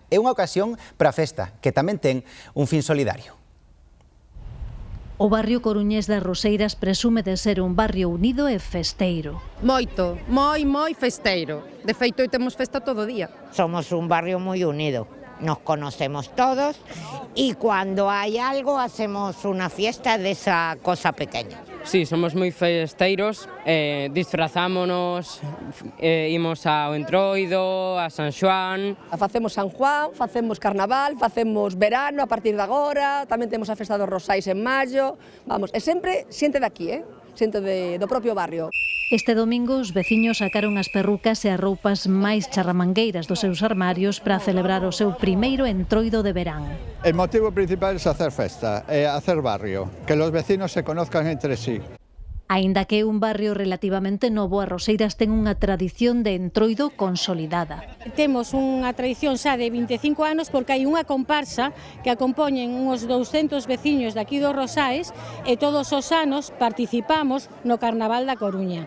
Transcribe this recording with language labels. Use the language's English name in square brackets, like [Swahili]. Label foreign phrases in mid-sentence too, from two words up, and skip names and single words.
[Galician] É unha ocasión para a festa, que tamén ten un fin solidario. O barrio coruñés das Roseiras presume de ser un barrio unido e festeiro. Moito, moi festeiro. De feito, hoy temos festa todo o día. Somos un barrio moi unido. [Spanish] Nos conocemos todos y cuando hay algo hacemos una fiesta de esa cosa pequeña. [Galician] Sí, somos moi festeiros, disfrazámonos, imos ao Entroido, a San Xoán. Facemos San Juan, facemos Carnaval, facemos verano a partir de agora, tamén temos a Festa dos Rosais en maio, vamos, é sempre xente de aquí, xente do propio barrio. Este domingo os veciños sacaron as perrucas e as roupas máis charramangueiras dos seus armarios para celebrar o seu primeiro entroido de verán. [Spanish] El motivo principal es hacer festa, hacer barrio, que los vecinos se conozcan entre sí. [Galician] Aínda que é un barrio relativamente novo, as Roseiras ten unha tradición de entroido consolidada. Temos unha tradición xa de 25 anos porque hai unha comparsa que acompañen uns 200 veciños daqui dos Rosais e todos os anos participamos no Carnaval da Coruña.